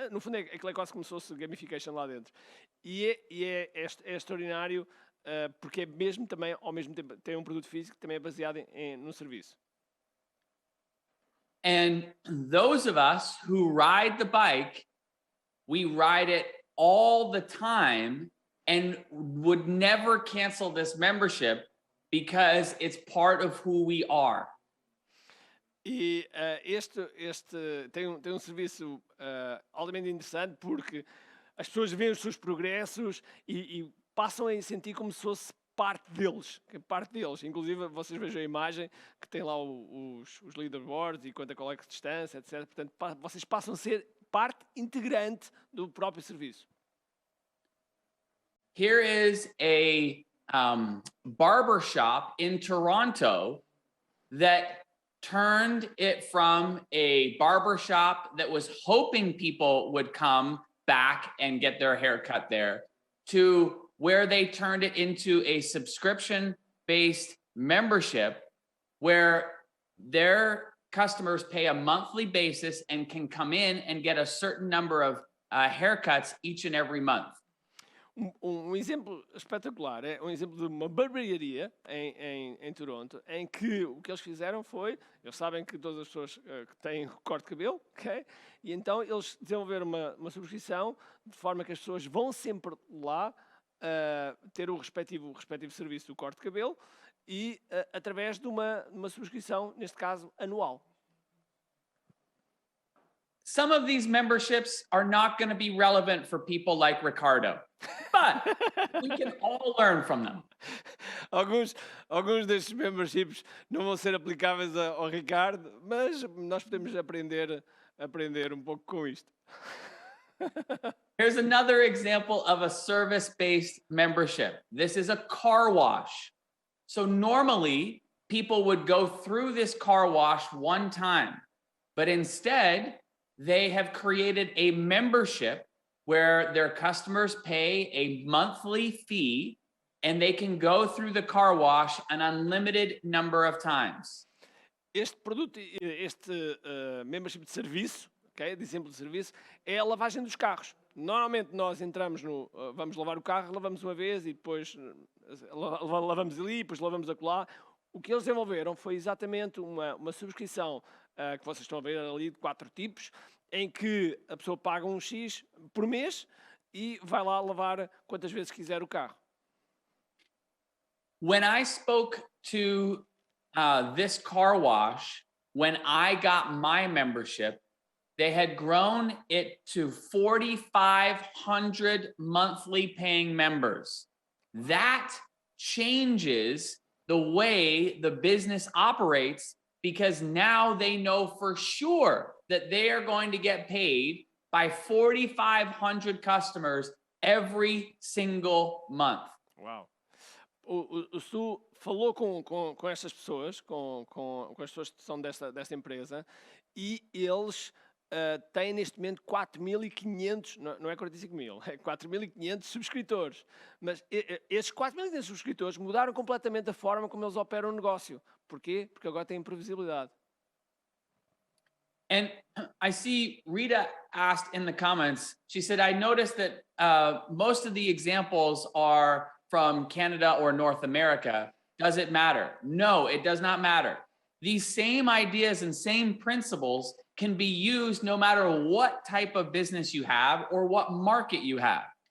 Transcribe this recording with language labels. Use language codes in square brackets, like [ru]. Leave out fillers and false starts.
[pt] No fundo é quase como se fosse gamification lá dentro. E é extraordinário porque é mesmo também, ao mesmo tempo, tem um produto físico que também é baseado no serviço. [en] And those of us who ride the bike, we ride it all the time and would never cancel this membership because it's part of who we are. [pt] E este tem um serviço altamente interessante porque as pessoas veem os seus progressos e passam a sentir como se fosse parte deles. Inclusive, vocês vejam a imagem que tem lá os leaderboards e qual é a distância, etc. Portanto, vocês passam a ser parte integrante do próprio serviço. [en] Here is a barber shop in Toronto that turned it from a barber shop that was hoping people would come back and get their hair cut there to where they turned it into a subscription-based membership where their customers pay a monthly basis and can come in and get a certain number of haircuts each and every month. [pt] Exemplo espetacular é um exemplo de uma barbearia em Toronto, em que o que eles fizeram foi, eles sabem que todas as pessoas que têm corte de cabelo, ok? E então eles desenvolveram uma subscrição de forma que as pessoas vão sempre lá ter o respectivo serviço do corte de cabelo e através de uma subscrição, neste caso, anual. [en] Some of these memberships are not going to be relevant for people like Ricardo, but we can all learn from them. [pt] Alguns destes memberships não vão ser aplicáveis ao Ricardo, mas nós podemos aprender um pouco com isto. [en] Here's another example of a service-based membership. This is a car wash. So normally, people would go through this car wash one time, but instead, they have created a membership where their customers pay a monthly fee and they can go through the car wash an unlimited number of times. [pt] Este produto, membership de serviço, okay, de exemplo de serviço, é a lavagem dos carros. Normalmente nós entramos vamos lavar o carro, lavamos uma vez e depois lavamos ali, depois lavamos acolá. O que eles desenvolveram foi exatamente uma subscrição que vocês estão a ver ali de 4 tipos, em que a pessoa paga um X por mês e vai lá lavar quantas vezes quiser o carro. [en] When I spoke to this car wash, when I got my membership, they had grown it to 4,500 monthly paying members. That changes the way the business operates because now they know for sure that they are going to get paid by 4,500 customers every single month. Uau! [pt] O Stu falou com estas pessoas, com as pessoas que são desta empresa, e eles tem neste momento 4.500, não é 45.000, é 4.500 subscritores. Mas esses 4.500 subscritores mudaram completamente a forma como eles operam o negócio. Porquê? Porque agora têm previsibilidade. [en] And I see Rita asked in the comments, she said, I noticed that most of the examples are from Canada or North America. Does it matter? No, it does not matter. These same ideas and same principles can be used no matter what type of business you have or what market you have.